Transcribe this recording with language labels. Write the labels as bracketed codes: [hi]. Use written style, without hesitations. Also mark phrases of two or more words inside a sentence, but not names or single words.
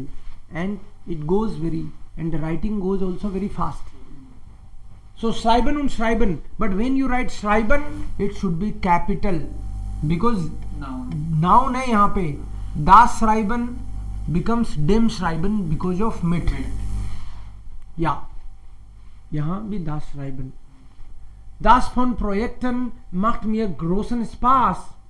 [en] And it goes and the writing goes also very fast. [de] So schreiben und schreiben, [en] but when you write schreiben, it should be capital, because noun [hi] है यहाँ पे. [de] Das schreiben [en] becomes [de] dem schreiben [en] because of mit. [de] Ja, [hi] यहाँ भी [de] das schreiben. Das von Projekten macht mir großen Spaß.